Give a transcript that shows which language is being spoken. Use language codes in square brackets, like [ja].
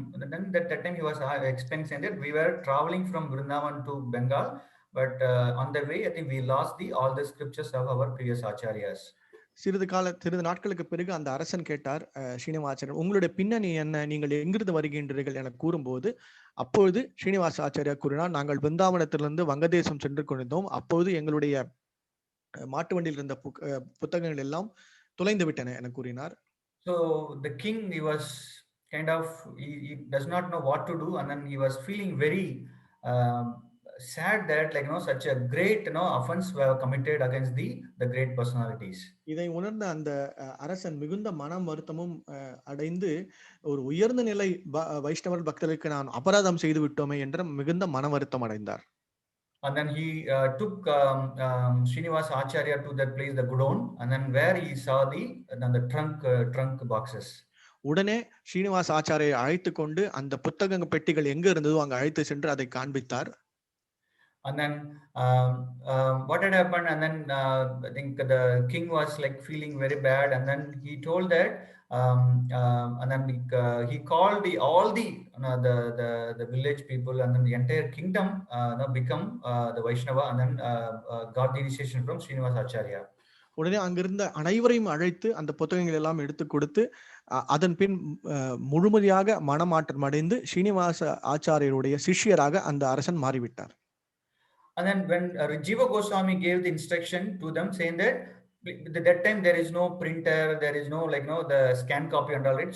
[en] And then that time he was explaining that we were traveling from Vrindavan to Bengal, but on the way I think we lost all the scriptures of our previous acharyas. [ta] சிறிது நாட்களுக்கு பிறகு அந்த அரசன் கேட்டார், ஸ்ரீனிவாசாச்சாரியர், உங்களுடைய பின்னணி என்ன, நீங்கள் எங்கிருந்து வருகின்றீர்கள் என கூறும்போது, அப்பொழுது ஸ்ரீனிவாச ஆச்சாரியா கூறினார், நாங்கள் பிருந்தாவனத்திலிருந்து வங்கதேசம் சென்று கொண்டிருந்தோம். அப்போது எங்களுடைய மாட்டு வண்டியில் இருந்த புத்தகங்கள் எல்லாம் தொலைந்து விட்டன என கூறினார். [en] So the king, he was kind of, he does not know what to do, and then he was feeling very sad that such a great offense were committed against the great personalities. [ta] இதை உணர்ந்த அந்த அரசன் மிகுந்த மனம் வருத்தமும் அடைந்து ஒரு உயர்ந்த நிலை வைஷ்ணவர் பக்தர்களுக்கு நான் அபராதம் செய்து விட்டோமே என்ற மிகுந்த மன வருத்தம் அடைந்தார். [en] And then he took Srinivasa Acharya to that place, the Godown, and then where he saw the trunk boxes. [ta] உடனே ஸ்ரீனிவாச ஆச்சாரியை அழைத்து கொண்டு அந்த புத்தக பெட்டிகள் எங்க இருந்ததோ அங்க அழைத்து சென்று அதை காண்பித்தார். [en] And then what had happened, and then I think the king was like feeling very bad, and then he told that and then he called all the village people, and then the entire kingdom become the Vaishnava, and then got the initiation from Srinivasa Acharya. [ta] உடனே அங்கிருந்த அனைவரையும் அழைத்து அந்த புத்தகங்கள் எல்லாம் எடுத்து கொடுத்து அதன் பின் முழுமையாக மனமாற்றம் அடைந்து ஸ்ரீனிவாச ஆச்சாரியருடைய சிஷ்யராக அந்த அரசன் மாறிவிட்டார். [en] And then when Jiva Goswami gave the instruction to them, saying that that time there is no printer, there is no the scan copy and all right.